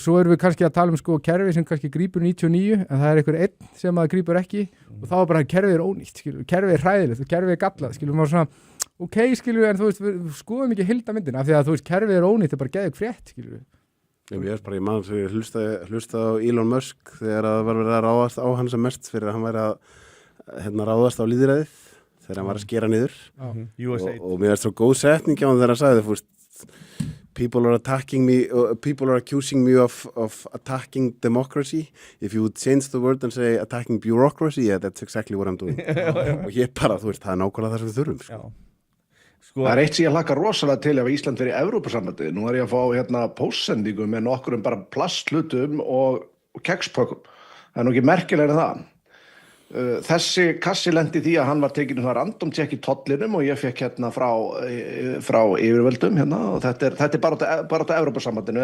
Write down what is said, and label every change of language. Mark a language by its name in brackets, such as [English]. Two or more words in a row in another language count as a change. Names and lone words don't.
[Icelandic] Og svo erum við kannski að tala sko kerfi sem kannski grípur 99, en það er einhver einn sem að grípur ekki og þá er bara kerfið er ónýtt, skilur, kerfið er hræðilegt og kerfið er gallað, skilur, maður svona ok, skilur við, en þú veist, við skoðum ekki heildarmyndin af því að þú veist, kerfið er ónýtt, það er bara geðug frétt, skilur við. Ég veist bara, ég man sem ég hlusta á Elon Musk þegar það var verið að ráðast á hann sem mest fyrir að hann væri að ráðast á lýðræðið þegar hann var að skera niður og mér veist svo góð setning á hann þegar hann sagði, þú veist, [English] people are accusing me of attacking democracy. If you would change the word and say attacking bureaucracy, yeah, that's exactly what I'm doing. [Icelandic] Og ég bara, þú veist, það er nákvæmlega það sem við þurfum, sko. Það er eitt sem ég hlakka rosalega til ef Ísland fyrir Evrópusambandið. Nú er ég að fá póstsendingu með nokkurum bara plastlutum og kekspökkum. Það er nú ekki merkilega en það. Þessi kassi lendi því að hann var tekinn [English] random check [Icelandic] í tollinum og ég fekk frá yfirvöldum og þetta er bara á Evrópusambandinu.